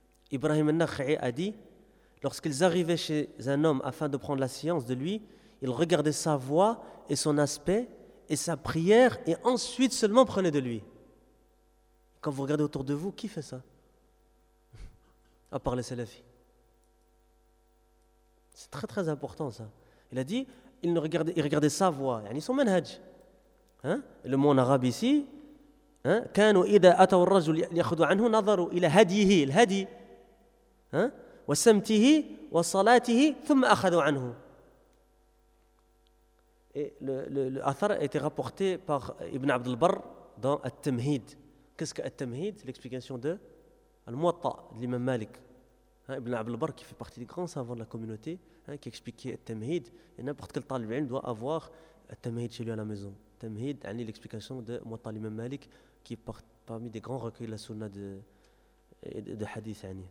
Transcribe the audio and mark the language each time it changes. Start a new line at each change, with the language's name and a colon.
French: Ibrahim al-Nakhai a dit, lorsqu'ils arrivaient chez un homme afin de prendre la science de lui, ils regardaient sa voix et son aspect et sa prière et ensuite seulement prenaient de lui. Quand vous regardez autour de vous, qui fait ça? À part les salafis. C'est très très important ça. Il a dit, ils regardaient sa voix, yani son manhaj. Hein? Le mot en arabe ici,
Arabic: كانوا إذا أتوا الرجل يأخذوا عنه نظروا إلى هديه الهدي وسمته وصلاته ثم أخذوا عنه.
French: Et le athar a été rapporté par Ibn Abd al-Barr dans At-Tamhid. Qu'est-ce que At-Tamhid? L'explication de Al-Muwatta de l'imam Malik. Ibn Abd al-Barr qui fait partie des grands savants de la communauté, qui expliquait At-Tamhid. Et n'importe quel talib ilm doit avoir At-Tamhid chez lui à la maison. At-Tamhid, l'explication de Muwatta de l'imam Malik, qui est parmi des grands recueils de la sunna de hadith.